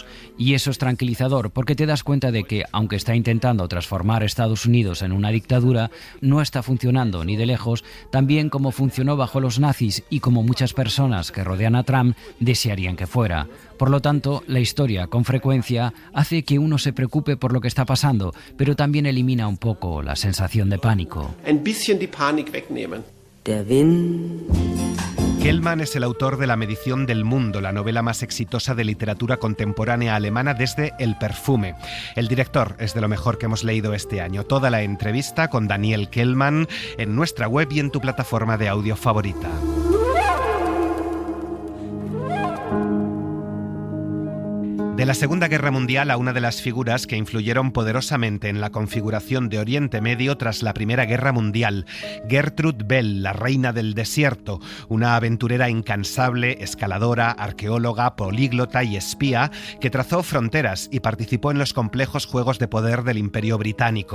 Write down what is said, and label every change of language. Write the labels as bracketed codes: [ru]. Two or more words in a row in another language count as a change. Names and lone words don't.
[es] Y eso es tranquilizador, porque te das cuenta de que, aunque está intentando transformar Estados Unidos en una dictadura, no está funcionando ni de lejos tan bien como funcionó bajo los nazis y como muchas personas que rodean a Trump desearían que fuera. Por lo tanto, la historia, con frecuencia, hace que uno se preocupe por lo que está pasando, pero también elimina un poco la sensación de pánico. [de] Ein bisschen die Panik wegnehmen. Der Wind. [es] Kellman es el autor de La medición del mundo, la novela más exitosa de literatura contemporánea alemana desde El perfume. El director es de lo mejor que hemos leído este año. Toda la entrevista con Daniel Kellman en nuestra web y en tu plataforma de audio favorita. De la Segunda Guerra Mundial a una de las figuras que influyeron poderosamente en la configuración de Oriente Medio tras la Primera Guerra Mundial, Gertrud Bell, la reina del desierto, una aventurera incansable, escaladora, arqueóloga, políglota y espía que trazó fronteras y participó en los complejos juegos de poder del Imperio Británico.